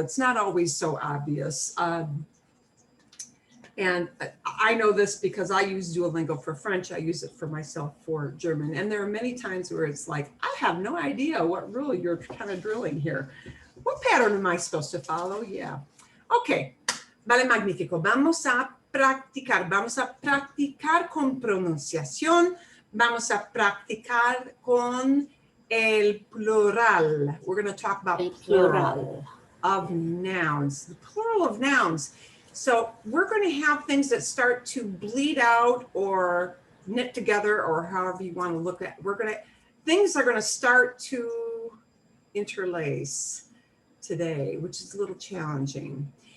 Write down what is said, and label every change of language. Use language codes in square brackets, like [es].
[en] It's not always so obvious. And I know this because I use Duolingo for French. I use it for myself for German. And there are many times where it's like, I have no idea what rule you're kind of drilling here. What pattern am I supposed to follow? Yeah. [es] Okay. Vale, magnífico. Vamos a practicar con pronunciación. Vamos a practicar con el plural. [en] We're going to talk about plural of nouns. The plural of nouns. So we're going to have things that start to bleed out or knit together, or however you want to look at. Things are going to start to interlace today, which is a little challenging.